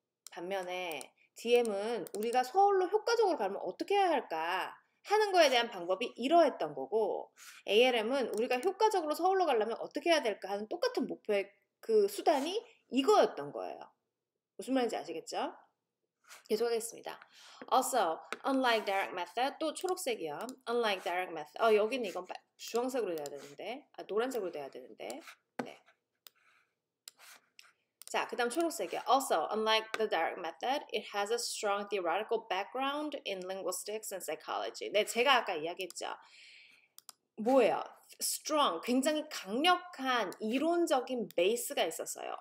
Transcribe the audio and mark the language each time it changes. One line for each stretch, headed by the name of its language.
Korean: 반면에 DM은 우리가 서울로 효과적으로 가면 어떻게 해야 할까 하는 거에 대한 방법이 이러했던 거고, ALM은 우리가 효과적으로 서울로 가려면 어떻게 해야 될까 하는 똑같은 목표의 그 수단이 이거였던 거예요. 무슨 말인지 아시겠죠? 계속하겠습니다.
English: Also, unlike direct method,
Korean: 또 초록색이요.
English: Unlike direct method.
Korean: 여기는 이건 주황색으로 돼야 되는데, 노란색으로 돼야 되는데. 네. 자, 그 다음 초록색이요.
English: Also, unlike the direct method, it has a strong theoretical background in linguistics and psychology.
Korean: 네, 제가 아까 이야기했죠. 뭐예요? strong, 굉장히 강력한 이론적인 베이스가 있었어요.